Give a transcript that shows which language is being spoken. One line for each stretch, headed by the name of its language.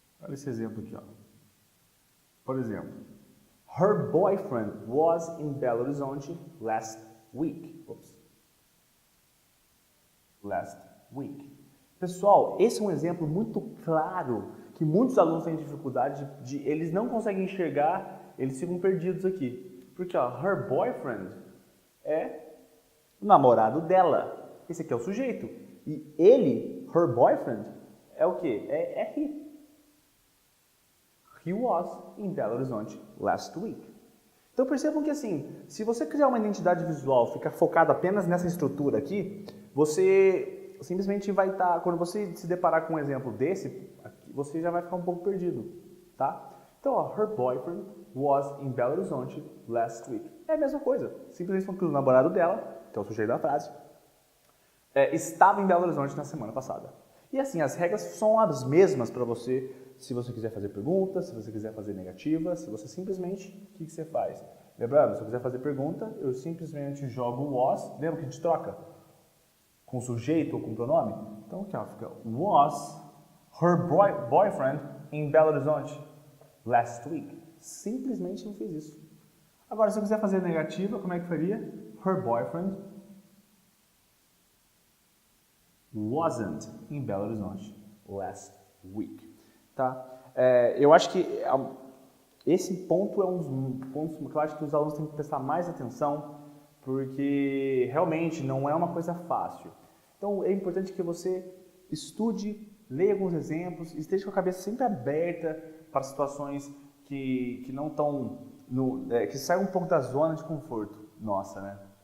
Portuguese: olha esse exemplo aqui, ó. Por exemplo,
English: her boyfriend was in Belo Horizonte last week. Last week.
Portuguese: Pessoal, esse é um exemplo muito claro que muitos alunos têm dificuldade eles não conseguem enxergar, eles ficam perdidos aqui. Porque, ó,
English: her boyfriend
Portuguese: é o namorado dela. Esse aqui é o sujeito. E ele
English: her boyfriend
Portuguese: é o quê? É he.
English: He was in Belo Horizonte last week.
Portuguese: Então percebam que assim, se você criar uma identidade visual, ficar focado apenas nessa estrutura aqui, você simplesmente vai estar, quando você se deparar com um exemplo desse, você já vai ficar um pouco perdido, tá? Então, ó,
English: her boyfriend was in Belo Horizonte last week.
Portuguese: É a mesma coisa, simplesmente falando que o namorado dela, que é o sujeito da frase, estava em Belo Horizonte na semana passada. E assim, as regras são as mesmas para você, se você quiser fazer perguntas, se você quiser fazer negativas, se você simplesmente, o que você faz? Lembrando, se eu quiser fazer pergunta, eu simplesmente jogo was, lembra que a gente troca? Com sujeito ou com pronome? Então aqui ó, fica
English: was her boyfriend in Belo Horizonte last week.
Portuguese: Simplesmente não fiz isso. Agora, se eu quiser fazer negativa, como é que faria?
English: Her boyfriend wasn't in Belo Horizonte last week.
Portuguese: Tá? Eu acho que esse ponto é um dos pontos que eu acho que os alunos têm que prestar mais atenção, porque realmente não é uma coisa fácil. Então é importante que você estude, leia alguns exemplos, esteja com a cabeça sempre aberta para situações que não estão, que saem um pouco da zona de conforto nossa, né?